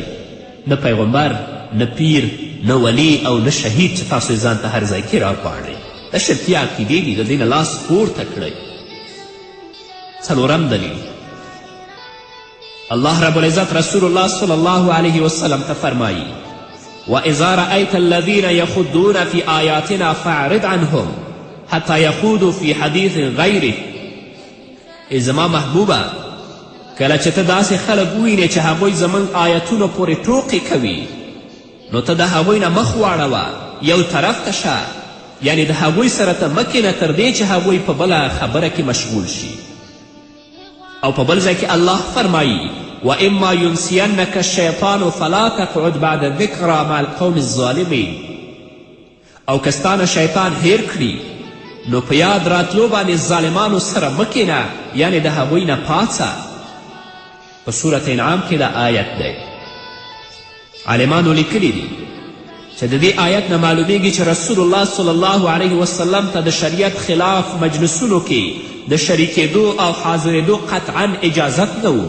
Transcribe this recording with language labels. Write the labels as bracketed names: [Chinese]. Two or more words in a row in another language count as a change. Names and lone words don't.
[Pashto] نه پیغمبر، نه پیر، نه ولی او نه شهید چې تاسو یې ځان ته هر ځای کې راپاړئ. د شرکي عقیدې دي، د دې نه لاس پورته کړئ. څلورم دلیل الله رب العزت رسول الله [Arabic] صلی الله علیه وسلم [Pashto] ته فرمایی [Arabic] وإذا رأيت الذين يخضون في آياتنا فاعرض عنهم حتى يخوضوا في حديث غيره. [Pashto] ای زما محبوبه کله چې ته داسې خلک ووینې چې هغوی زموږ آیتونو پورې ټوقې کوي نو ته د هغوی نه مخ واړوه، یو طرف ته شه، یعنی د هغوی سره ته مه کښېنه تر دې چې هغوی په بله خبره کې مشغول شي. او په بل ځای کې الله فرمایي [Arabic] واما ینسینک الشیطان فلا تقعد بعد الذکرى مع القوم الظالمین. [Pashto] او که ستانه شیطان هیر کړي نو په یاد راتلو باندې ظالمانو سره مه کښېنه، یعنی د هغوی نه پاڅه. په صورت انعام کې دا آیت دی. عالمانو لیکلی دي چې د دې آیت نه معلومیږي چې رسول الله [Arabic] صلی الله علیه وسلم [Pashto] ته د شریعت خلاف مجلسونو کې د شریکېدو او حاضرېدو قطعا اجازت نه و.